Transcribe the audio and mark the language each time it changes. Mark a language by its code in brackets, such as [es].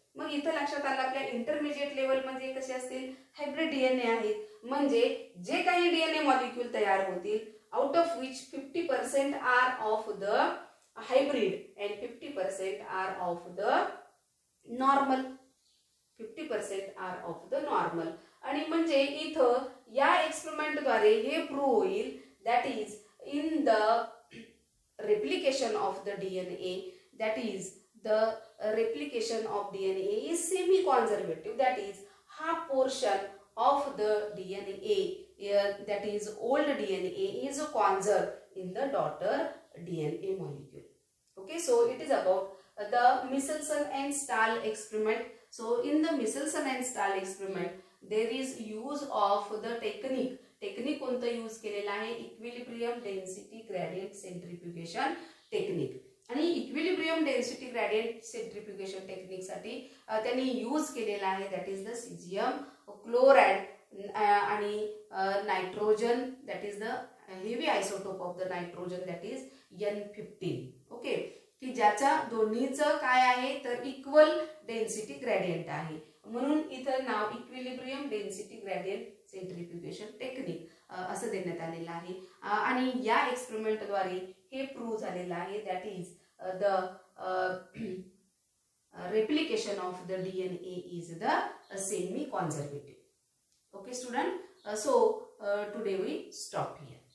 [mr] मग इथं लक्षात आलं आपल्या इंटरमिजिएट लेवल म्हणजे कसे असतील, हायब्रिड डीएनए आहेत. म्हणजे जे काही डीएनए मॉलिक्यूल तयार होतील [en] Out of which 50% are of the hybrid and 50% are of the normal. 50% are of the normal. [mr] आणि म्हणजे इथं या एक्सपेरिमेंटद्वारे हे प्रूव्ह होईल [en] That is in the replication of the DNA, that is the replication of DNA is semi-conservative, that is half portion of the DNA that is old DNA is conserved in the daughter DNA molecule. Okay, so it is about the Michelson and Stahl experiment. So in the Michelson and Stahl experiment there is use of the technique [mr] कोणतं use केलेलं आहे, [en] Equilibrium density gradient centrifugation technique. [mr] आणि equilibrium density gradient सेंट्रिफ्युगेशन technique साठी त्यांनी use केलेला आहे [en] that is the caesium chloride [mr] आणि nitrogen [en] That is the heavy isotope of the nitrogen that is N15. [mr] Okay, की ज्याच्या दोन्हीचं काय आहे तर इक्वल डेन्सिटी ग्रेडियंट आहे, म्हणून इथं नाव इक्विलिब्रियम डेन्सिटी ग्रेडियंट सेंट्रिफ्युगेशन टेक्निक असं देण्यात आलेलं आहे. आणि या एक्सपेरिमेंटद्वारे हे प्रूव्ह झालेलं आहे [en] That is the replication of the DNA is the semi-conservative. Okay student, so today we stop here.